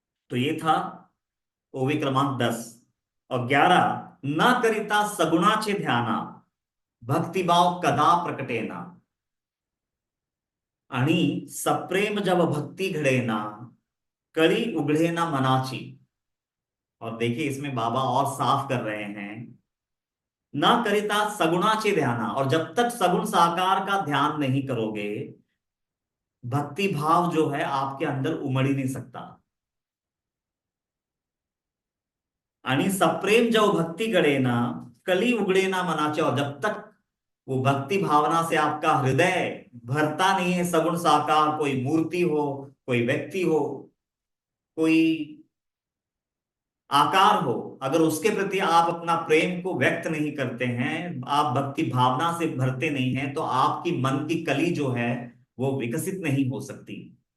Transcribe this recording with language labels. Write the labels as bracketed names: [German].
[Hindi] तो ये था ओवी क्रमांक 10। और 11, [Marathi] न करिता सगुणाचे ध्याना, भक्तिभाव कदा प्रकटेना, आणि सप्रेम जब भक्ति घडेना, कली उघडे ना मनाची। [Hindi] और देखिए इसमें बाबा और साफ कर रहे हैं, [Marathi] न करिता सगुणाचे ध्याना, [Hindi] और जब तक सगुण साकार का ध्यान नहीं करोगे भक्ति भाव जो है आपके अंदर उमड़ ही नहीं सकता। [Marathi] आणि सप्रेम जब भक्ति घडे ना, कली उघडे ना मनाचे। [Hindi] और जब तक वो भक्ति भावना से आपका हृदय भरता नहीं है, सगुण साकार कोई मूर्ति हो, कोई व्यक्ति हो, कोई आकार हो, अगर उसके प्रति आप अपना प्रेम को व्यक्त नहीं करते हैं, आप भक्ति भावना से भरते नहीं हैं, तो आपकी मन की कली जो है वो विकसित नहीं हो सकती।